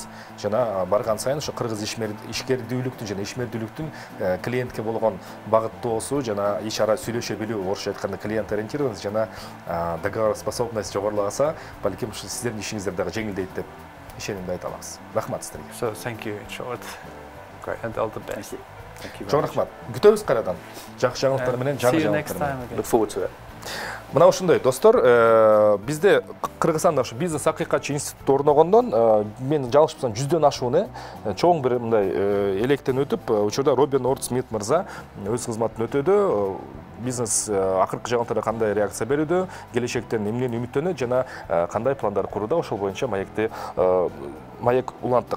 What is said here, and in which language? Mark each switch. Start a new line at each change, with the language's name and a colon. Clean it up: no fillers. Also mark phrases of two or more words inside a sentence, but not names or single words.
Kyrgyz: Жана барган сайын ошо кыргыз ишкердүүлүктүн жана ишмердүүлүктүн клиентке болгон багыттоосу жана иш ара сүйлөшө билүү, орусча айтканда
Russian: клиент ориентированность
Kyrgyz: жана договороспособность жогорулагаса, балким ушу сиздердин ишиңиздер дагы жеңилдейт деп ишенимди айта алабыз. Рахмат сиздерге.
English: So thank you in short. Great, and all the best.
Kyrgyz: Чоң рахмат. Күтөбүз кайрадан. Жакшы жаңылыктар менен, жаңы жаңылыктар менен.
English: Look forward to it.
Kyrgyz: Мына ушундай достор, бизде Кыргызстанда ушу бизнес акыйкатчы институт орногондон мен жалгышпасам 100дөн ашууну чоң бир мындай электен өтүп, учурда Роберт Нортмет мырза өз кызматын өтөдү. бизнес акыркы жагынтара кандай реакция берүүдө, келечектен эмнени үмүттөнөт жана кандай пландар курууда, ошол боюнча маек уланттык.